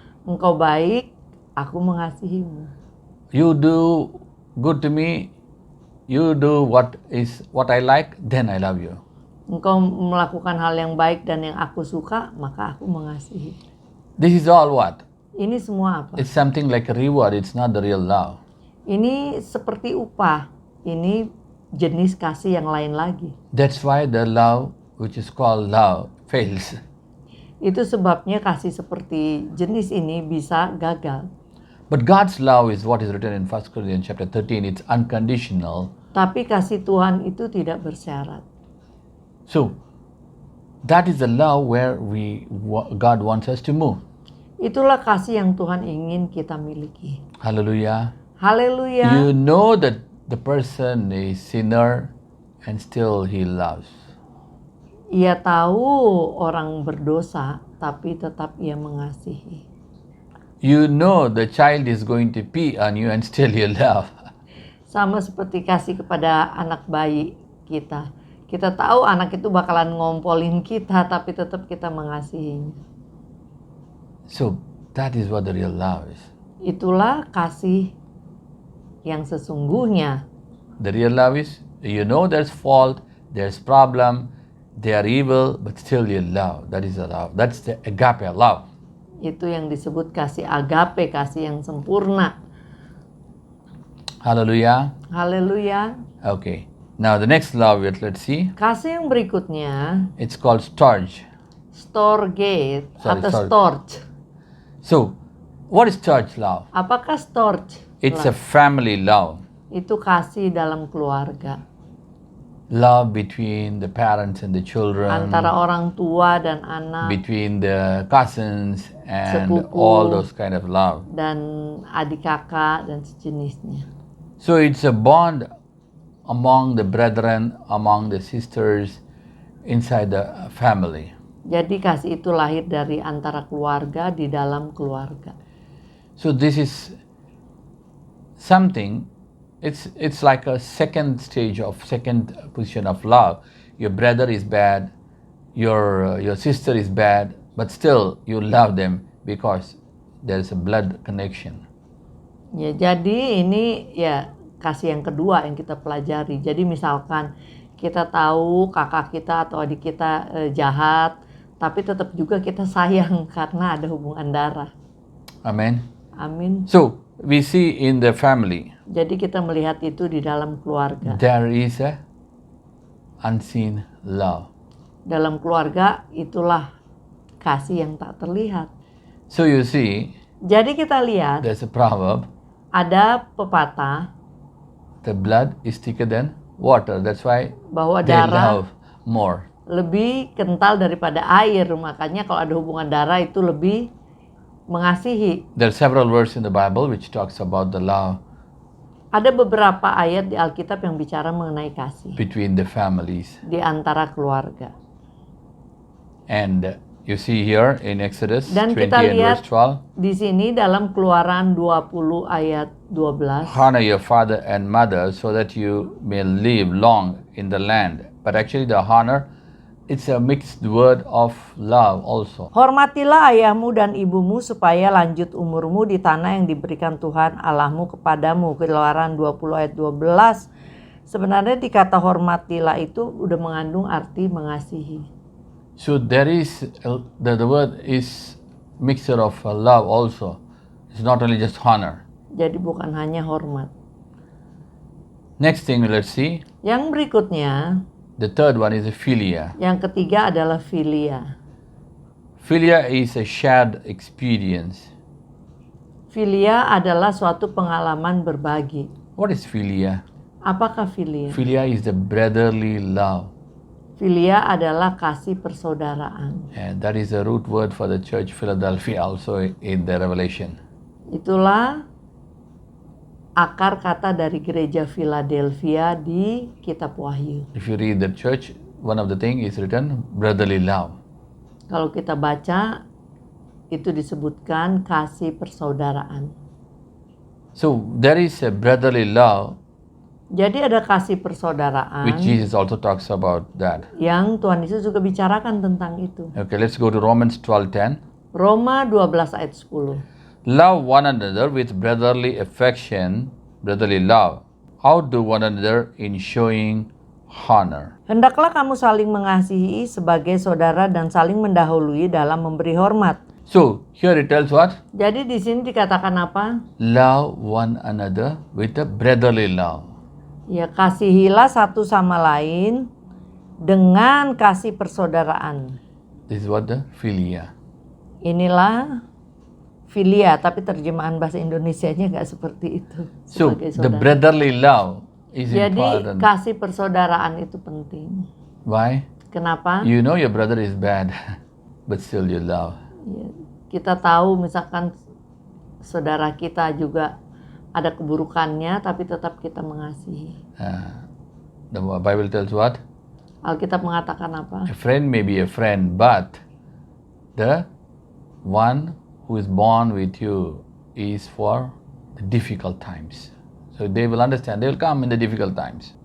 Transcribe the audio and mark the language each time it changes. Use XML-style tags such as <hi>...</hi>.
<id>Engkau baik, aku mengasihimu.</id> <en>You do good to me, you do what I like, then I love you.</en> <id>Engkau melakukan hal yang baik dan yang aku suka, maka aku mengasihi.</id> <en>This is all what?</en> <id>Ini semua apa?</id> <en>It's something like a reward, it's not the real love.</en> <id>Ini seperti upah. Ini jenis kasih yang lain lagi.</id> <en>That's why the love, which is called love, fails.</en> <id>Itu sebabnya kasih seperti jenis ini bisa gagal.</id> <en>But God's love is what is written in 1 Corinthians chapter 13. It's unconditional.</en> <id>Tapi kasih Tuhan itu tidak bersyarat.</id> <en>So, that is the love where God wants us to move.</en> <id>Itulah kasih yang Tuhan ingin kita miliki.</id> <en>Hallelujah.</en> <id>Haleluya.</id> <en>You know that the person is sinner and still he loves.</en> <id>Ia tahu orang berdosa, tapi tetap ia mengasihi.</id> <en>You know the child is going to pee on you and still you love.</en> <id>Sama seperti kasih kepada anak bayi kita. Kita tahu anak itu bakalan ngompolin kita, tapi tetap kita mengasihinya.</id> <en>So that is what the real love is.</en> <id>Itulah kasih yang sesungguhnya.</id> <en>The real love is, you know there's fault, there's problem, they are evil, but still you love. That is the love. That's the agape love.</en> <id>Itu yang disebut kasih agape, kasih yang sempurna.</id> <en>Hallelujah.</en> <id>Haleluya.</id> <en>Okay. Now the next love, let's see.</en> <id>Kasih yang berikutnya,</id> <en>It's called storge.</en> <id>storge atau</id> <en>Sorry.</en> <id>storge.</id> <en>So, what is storge love?</en> <id>Apakah storge?</id> <en>It's a family love.</en> <id>Itu kasih dalam keluarga.</id> <en>Love between the parents and the children,</en> <id>Antara orang tua dan anak,</id> <en>between the cousins and</en> <id>Sepupu.</id> <en>all those kind of love.</en> <id>dan adik kakak dan sejenisnya.</id> <en>So it's a bond among the brethren, among the sisters, inside the family.</en> <id>Jadi kasih itu lahir dari antara keluarga, di dalam keluarga.</id> <en>So this is something, it's like a second position of love. Your brother is bad, your sister is bad, but still you love them because there is a blood connection.</en> <id>Ya, jadi ini ya kasih yang kedua yang kita pelajari. Jadi misalkan kita tahu kakak kita atau adik kita jahat, tapi tetap juga kita sayang karena ada hubungan darah.</id> <en>Amen.</en> <id>Amin.</id> <en>So we see in the family</en> <id>Jadi kita melihat itu di dalam keluarga.</id> <en>there is a unseen love.</en> <id>Dalam keluarga itulah kasih yang tak terlihat.</id> <en>So you see,</en> <id>Jadi kita lihat</id> <en>there's a proverb,</en> <id>ada pepatah</id> <en>the blood is thicker than water. That's why</en> <id>bahwa</id> <en>they</en> <id>darah</id> <en>love more.</en> <id>lebih kental daripada air. Makanya kalau ada hubungan darah itu lebih mengasihi.</id> <en>There are several verses in the Bible which talks about the love</en> <id>Ada beberapa ayat di Alkitab yang bicara mengenai kasih</id> <en>between the families.</en> <id>di antara keluarga.</id> <en>And you see here in Exodus</en> <id>Dan</id> <en>20</en> <id>kita</id> <en>and</en> <id>lihat</id> <en>verse 12,</en> <id>di sini dalam Keluaran 20 ayat 12.</id> <en>honor your father and mother so that you may live long in the land. But actually the honor, it's a mixed word of love also.</en> <id>Hormatilah ayahmu dan ibumu supaya lanjut umurmu di tanah yang diberikan Tuhan Allahmu kepadamu. Keluaran 20 ayat 12. Sebenarnya di kata hormatilah itu udah mengandung arti mengasihi.</id> <en>So there is, the word is mixture of love also. It's not only just honor.</en> <id>Jadi bukan hanya hormat.</id> <en>Next thing let's see,</en> <id>Yang berikutnya,</id> <en>the third one is philia.</en> <id>yang ketiga adalah filia.</id> <en>Philia is a shared experience.</en> <id>Filia adalah suatu pengalaman berbagi.</id> <en>What is philia?</en> <id>Apakah filia?</id> <en>Philia is the brotherly love.</en> <id>Filia adalah kasih persaudaraan.</id> <en>And that is the root word for the church Philadelphia also in the Revelation.</en> <id>Itulah akar kata dari gereja Philadelphia di kitab Wahyu.</id> <en>If you read the church, one of the things is written brotherly love.</en> <id>Kalau kita baca, itu disebutkan kasih persaudaraan.</id> <en>So there is a brotherly love</en> <id>Jadi ada kasih persaudaraan</id> <en>which Jesus also talks about that.</en> <id>yang Tuhan Yesus juga bicarakan tentang itu.</id> <en>Okay, let's go to Romans 12:10.</en> <id>Roma 12 ayat 10.</id> <en>Love one another with brotherly affection, brotherly love. Outdo one another in showing honor.</en> <id>Hendaklah kamu saling mengasihi sebagai saudara dan saling mendahului dalam memberi hormat.</id> <en>So here it tells what?</en> <id>Jadi di sini dikatakan apa?</id> <en>Love one another with a brotherly love.</en> <id>Ya, kasihilah satu sama lain dengan kasih persaudaraan.</id> <en>This is what the philia.</en> <id>Inilah filia, tapi terjemahan bahasa Indonesianya nggak seperti itu.</id> <en>So</en> <id>Sebagai</id> <en>the</en> <id>saudara.</id> <en>brotherly love is</en> <id>Jadi</id> <en>important.</en> <id>kasih persaudaraan itu penting.</id> <en>Why?</en> <id>Kenapa?</id> <en>You know your brother is bad, but still you love.</en> <id>Ya, kita tahu misalkan saudara kita juga ada keburukannya, tapi tetap kita mengasihi.</id> <en>The Bible tells what?</en> <id>Alkitab mengatakan apa?</id> <en>A friend may be a friend, but the one who is born with you is for the difficult times. So they will understand, they will come in the difficult times.</en>